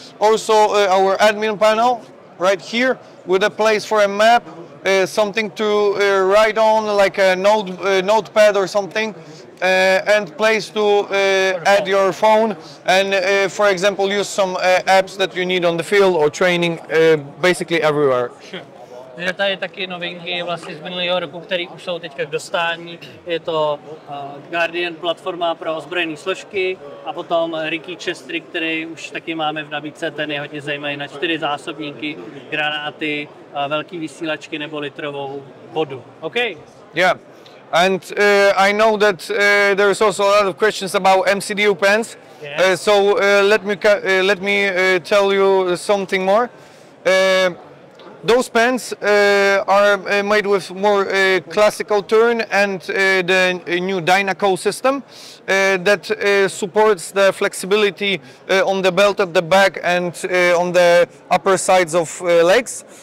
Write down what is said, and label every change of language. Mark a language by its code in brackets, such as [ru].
[en] Also our admin panel right here with a place for a map, something to write on, like a notepad or something, and place to add your phone and for example use some apps that you need on the field or training, basically everywhere. Sure. [cs] Je tady taky novinky vlastně z minulého roku, které už jsou teďka k dostání. Je to Guardian platforma pro ozbrojené složky a potom recce chest twig, který už taky máme v nabídce, ten je hodně zajímavý na 4 zásobníky, granáty, velký vysílačky nebo litrovou vodu. [en] OK? Yeah. And I know that there is also a lot of questions about MCDU pens. Yes. So let me tell you something more. Those pens are made with more classical turn and the new Dynaco system that supports the flexibility on the belt at the back and on the upper sides of legs.